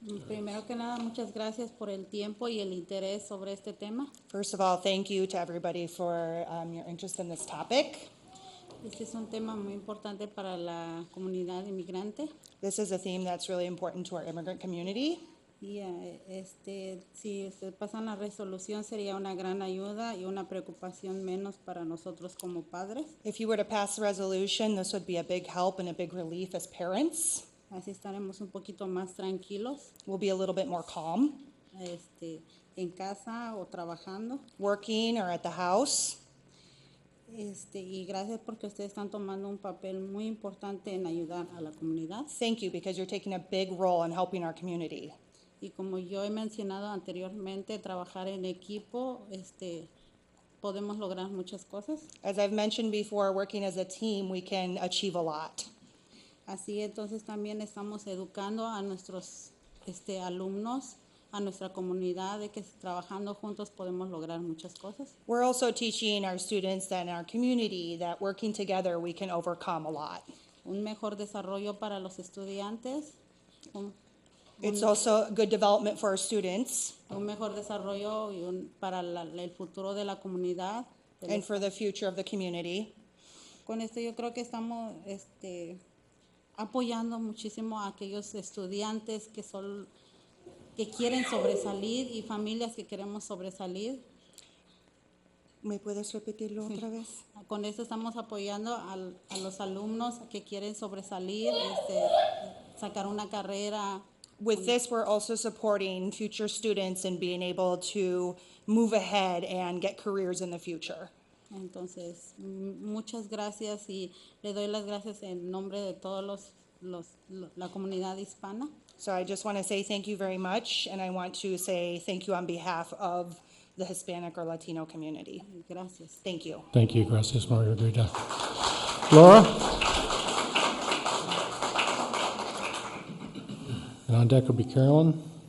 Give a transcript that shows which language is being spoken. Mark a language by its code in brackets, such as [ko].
[es] Primero que nada, muchas gracias por el tiempo y el interés sobre este tema. [en] First of all, thank you to everybody for your interest in this topic. [es] Este es un tema muy importante para la comunidad inmigrante. [en] This is a theme that's really important to our immigrant community. [es] Y si se pasan la resolución sería una gran ayuda y una preocupación menos para nosotros como padres. [en] If you were to pass the resolution, this would be a big help and a big relief as parents. [es] Así estaremos un poquito más tranquilos. [en] We'll be a little bit more calm. [es] en casa o trabajando. [en] working or at the house. [es] Y gracias porque ustedes están tomando un papel muy importante en ayudar a la comunidad. [en] Thank you because you're taking a big role in helping our community. [es] Y como yo he mencionado anteriormente, trabajar en equipo, podemos lograr muchas cosas. [en] As I've mentioned before, working as a team, we can achieve a lot. [es] Así entonces también estamos educando a nuestros alumnos, a nuestra comunidad, de que trabajando juntos podemos lograr muchas cosas. [en] We're also teaching our students that in our community that working together, we can overcome a lot. [es] Un mejor desarrollo para los estudiantes, [en] It's also a good development for our students [es] un mejor desarrollo para el futuro de la comunidad. [en] and for the future of the community. [es] Con esto yo creo que estamos apoyando muchísimo a aquellos estudiantes que quieren sobresalir y familias que queremos sobresalir. ¿Me puedes repetirlo otra vez? Con esto estamos apoyando a los alumnos que quieren sobresalir, sacar una carrera. [en] With this, we're also supporting future students and being able to move ahead and get careers in the future. [es] Entonces, muchas gracias y le doy las gracias en nombre de todos la comunidad hispana. [en] So I just want to say thank you very much, and I want to say thank you on behalf of the Hispanic or Latino community. [es] Gracias. [en] Thank you. Thank you, gracias, Maria Grita. Laura? And on deck will be Carolyn.